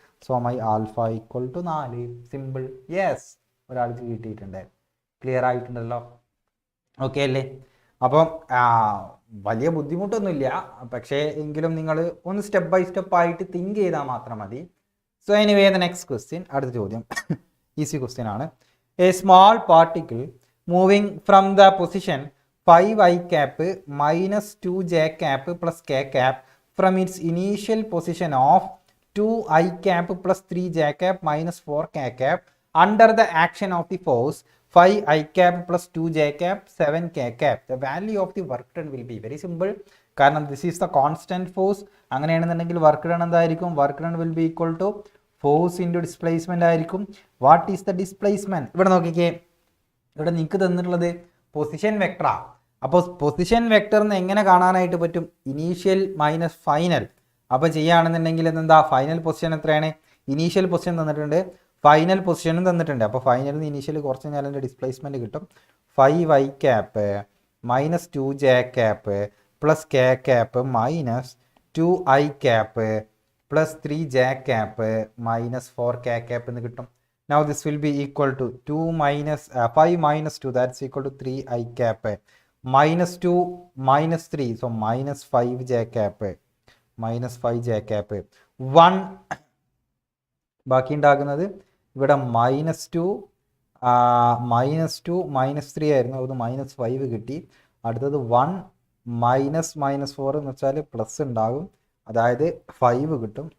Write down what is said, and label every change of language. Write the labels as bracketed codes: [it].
[en] So my alpha equal to 4. Simple. Yes, [ml] ഒരാൾക്ക് കിട്ടിയിട്ടുണ്ട്. Clear ആയിട്ടുണ്ടല്ലോ? Okay അല്ലേ? അപ്പം വലിയ ബുദ്ധിമുട്ടൊന്നുമില്ല, പക്ഷേ എങ്കിലും നിങ്ങൾ ഒന്ന് സ്റ്റെപ്പ് ബൈ സ്റ്റെപ്പ് ആയിട്ട് തിങ്ക് ചെയ്താൽ മാത്രം മതി. [en] so anyway the next question, [ml] അടുത്ത ചോദ്യം ഈസി ക്വസ്റ്റ്യൻ ആണ്. [en] A small particle moving from the position 5i cap minus 2j cap plus k cap from its initial position of 2i cap plus 3j cap minus 4k cap under the action of the force 5i cap plus 2j cap 7k cap. The value of the work done will be very simple. കാരണം this is the constant force. [ml] അങ്ങനെയാണെന്നുണ്ടെങ്കിൽ work done എന്തായിരിക്കും, [en] Work done will be equal to force into displacement ആയിരിക്കും. What is the displacement? [ml] ഇവിടെ നോക്കിക്കേ, ഇവിടെ നിങ്ങൾക്ക് തന്നിട്ടുള്ളത് position വെക്ടറാണ്. അപ്പോൾ പൊസിഷൻ വെക്ടറിന് എങ്ങനെ കാണാനായിട്ട് പറ്റും, ഇനീഷ്യൽ മൈനസ് ഫൈനൽ. അപ്പോൾ ചെയ്യുകയാണെന്നുണ്ടെങ്കിൽ എന്താ, ഫൈനൽ പൊസിഷൻ എത്രയാണ്, ഇനീഷ്യൽ പൊസിഷൻ തന്നിട്ടുണ്ട്, ഫൈനൽ പൊസിഷനും തന്നിട്ടുണ്ട്. അപ്പോൾ ഫൈനലിൽ നിന്ന് ഇനീഷ്യൽ കുറച്ച് കഴിഞ്ഞാൽ അതിൻ്റെ ഡിസ്പ്ലേസ്മെൻറ്റ് കിട്ടും. [en] 5i cap minus 2j cap plus k cap minus 2i cap plus 3j cap minus 4k cap [ml] എന്ന് കിട്ടും. [en] Now this will be equal to 2 minus 5 minus 2, that's equal to 3i cap minus 2 minus 3, so minus 5j cap minus 5j cap 1 [ml] ബാക്കി ഉണ്ടാകുന്നത് ഇവിടെ -2 -3 ആയിരുന്നു, അത് -5 കിട്ടി. അടുത്തത് 1 -4 എന്ന് വെച്ചാൽ പ്ലസ് ഉണ്ടാകും, അതായത് 5 കിട്ടും.